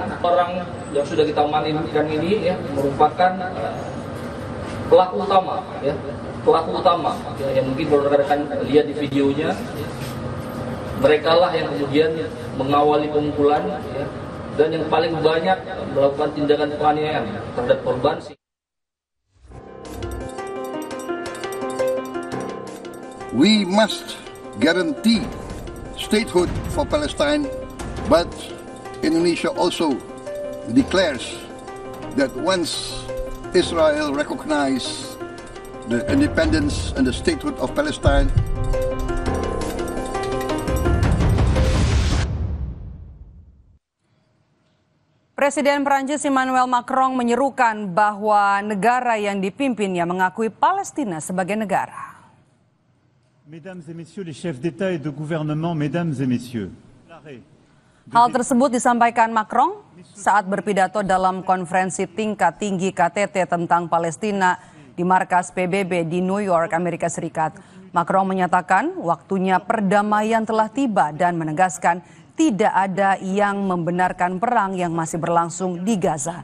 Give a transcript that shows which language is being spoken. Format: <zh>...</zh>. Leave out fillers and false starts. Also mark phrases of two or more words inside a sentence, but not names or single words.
<id>Orang yang sudah kita amankan ini merupakan pelaku utama, yang mungkin kalau rekan-rekan lihat di videonya, mereka lah yang kemudian mengawali pengumpulan dan yang paling banyak melakukan tindakan penganiayaan terhadap korban.</id> <en>We must guarantee statehood for Palestine, but Indonesia also declares that once Israel recognizes the independence and the statehood of Palestine,</en> <id>Presiden Prancis Emmanuel Macron menyerukan bahwa negara yang dipimpinnya mengakui Palestina sebagai negara.</id> <fr>Mesdames et messieurs les chefs d'État et de gouvernement, mesdames et messieurs.</fr> <id>Hal tersebut disampaikan Macron saat berpidato dalam konferensi tingkat tinggi KTT tentang Palestina di markas PBB di New York, Amerika Serikat. Macron menyatakan waktunya perdamaian telah tiba dan menegaskan tidak ada yang membenarkan perang yang masih berlangsung di Gaza.</id>